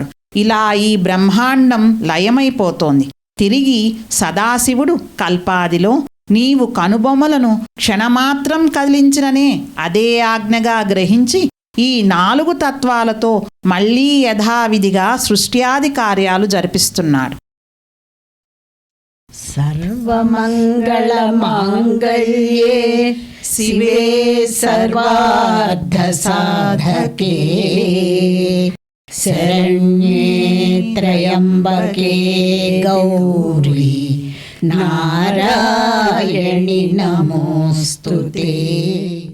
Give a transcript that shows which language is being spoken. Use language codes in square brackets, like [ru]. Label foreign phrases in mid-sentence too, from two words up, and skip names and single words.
[te] ఇలా ఈ బ్రహ్మాండం లయమైపోతోంది. తిరిగి సదాశివుడు కల్పాదిలో నీవు కనుబొమ్మలను క్షణమాత్రం కదిలించిననే అదే ఆజ్ఞగా గ్రహించి ఈ 4 తత్వాలతో మళ్లీ యథావిధిగా సృష్ట్యాది కార్యాలు జరిపిస్తున్నాడు. [sa] सर्वमङ्गलमाङ्गल्ये शिवे सर्वार्थसाधके शरण्ये त्र्यम्बके गौरी नारायणि नमोऽस्तुते।